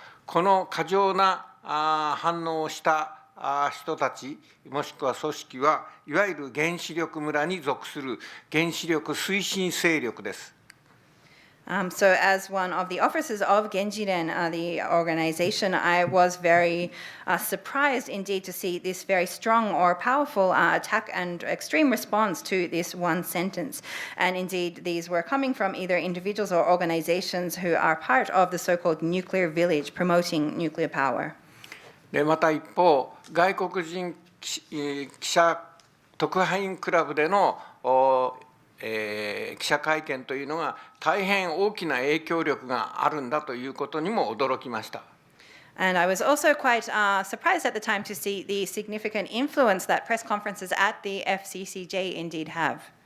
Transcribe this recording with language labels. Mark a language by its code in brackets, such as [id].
[ja] この過剰な反応をした人たちもしくは組織はいわゆる原子力村に属する原子力推進勢力です。 [en] So as one of the officers of Genjiren, the organization, I was very surprised indeed to see this very strong or powerful attack and extreme response to this one sentence. And indeed, these were coming from either individuals or organizations who are part of the so-called nuclear village promoting nuclear power. [ja] でまた一方、外国人記者特派員クラブでの記者会見というのが大変大きな影響力があるんだということにも驚きました。 [en] And I was also quite surprised at the time to see the significant influence that press conferences at the FCCJ indeed have.